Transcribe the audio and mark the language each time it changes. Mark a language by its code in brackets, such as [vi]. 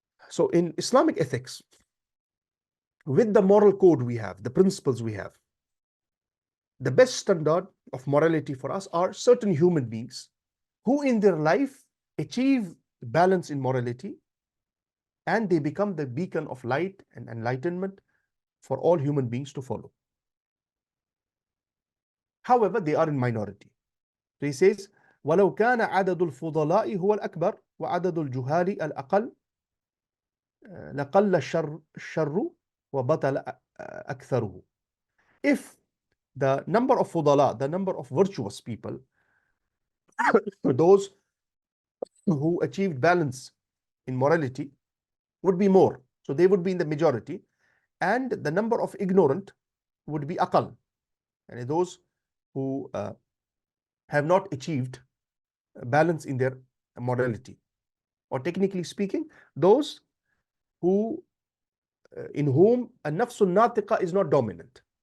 [en] So in Islamic ethics, with the moral code we have, the principles we have, the best standard of morality for us are certain human beings who in their life achieve balance in morality, and they become the beacon of light and enlightenment for all human beings to follow. However, they are in minority. [ar] So he says, وَلَوْ كَانَ عَدَدُ الْفُضَلَاءِ هُوَ الْأَكْبَرُ وَعَدَدُ الْجُهَالِ الْأَقَلُّ لَقَلَّ الشَّرُّ وَبَطَلَ أَكْثَرُهُ. [en] If the number of fudala, the number of virtuous people, those who achieved balance in morality, would be more, so they would be in the majority, and the number of ignorant would be aqal, and those who have not achieved balance in their morality, or technically speaking, those who in whom an-nafsul natiqa is not dominant.